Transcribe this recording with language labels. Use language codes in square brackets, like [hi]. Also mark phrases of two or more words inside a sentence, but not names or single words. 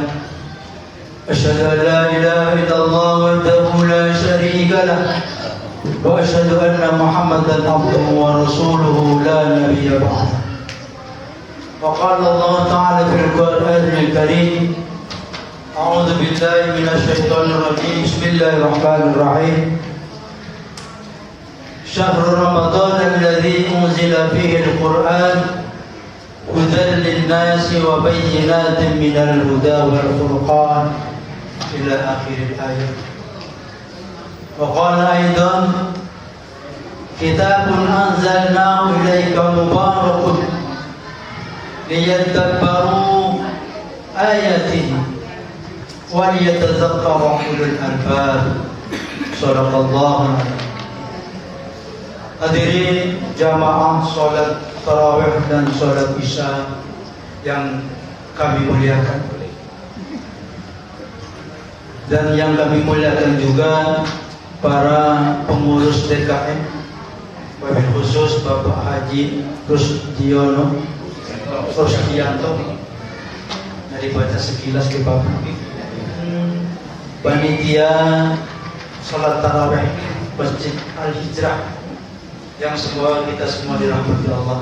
[ar] أشهد أن لا إله إلا الله وحده لا شريك له وأشهد أن محمدا عبده ورسوله لا نبي بعده. وقال الله تعالى في القرآن الكريم، أعوذ بالله من الشيطان الرجيم. بسم الله الرحمن الرحيم. شهر رمضان الذي أنزل فيه القرآن هدى للناس وبينات من الهدى والفرقان إلى آخر آية. وقال أيضا كتاب أنزلناه إليك مبارك ليدبروا آياته وليتذكر أولو الألباب. صدق الله العظيم. [id] Hadirin jamaah salat tarawih dan salat isya yang kami muliakan, dan yang kami muliakan juga para pengurus DKM, [ar] وبالخصوص [id] Bapak Haji Rusdianto, dari baca sekilas ke Bapak, panitia salat tarawih Masjid Al-Hijrah, yang semua kita semua dirahmati Allah.